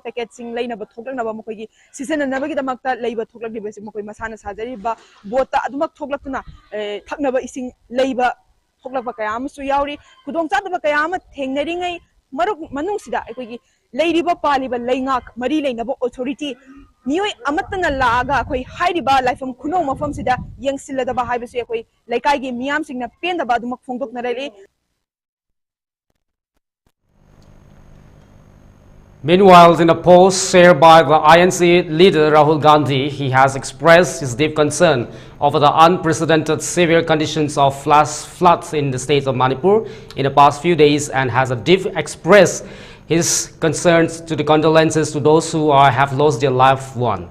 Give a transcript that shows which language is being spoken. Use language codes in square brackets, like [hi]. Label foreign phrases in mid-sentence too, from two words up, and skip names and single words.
[mni] packet sing leinaba thoklaknaba mokoi gi season nabagi damakta leiba thoklakdiba si mokoi masana sajari ba bota adumak thoklaktuna thaknaba ising leiba thoklakba kayam su yauri khudong chadaba kayam thengnari maruk manung sida akoigi leiriba paliba leingak mari leinaba authority miyoi amatana laaga koi hairiba laifam khuno mafam sida yengsiladaba haibasu koi laikai gi miyam singna pendaba adumak phongdokna rele. [en] Meanwhile, in a post shared by the INC leader Rahul Gandhi, he has expressed his deep concern over the unprecedented severe conditions of flash floods in the state of Manipur in the past few days and has expressed his concerns to the condolences to those who have lost their loved one.